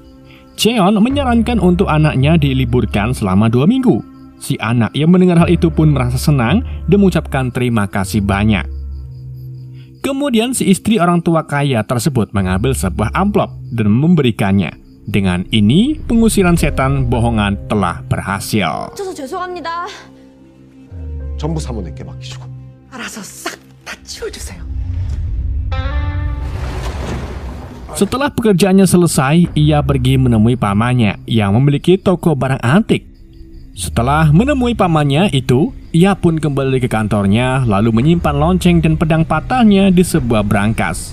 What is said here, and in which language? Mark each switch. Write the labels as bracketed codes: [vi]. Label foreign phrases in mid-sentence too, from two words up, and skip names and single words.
[id] Cheon menyarankan untuk anaknya diliburkan selama 2 minggu. Si anak yang mendengar hal itu pun merasa senang dan mengucapkan terima kasih banyak. Kemudian si istri orang tua kaya tersebut mengambil sebuah amplop dan memberikannya. Dengan ini, pengusiran setan bohongan telah berhasil. [ko] 죄송합니다. 전부 사모님께 맡기시고. 알아서 싹 다 치워주세요. [id] Setelah pekerjaannya selesai, ia pergi menemui pamannya yang memiliki toko barang antik. Setelah menemui pamannya itu, ia pun kembali ke kantornya lalu menyimpan lonceng dan pedang patahnya di sebuah brankas.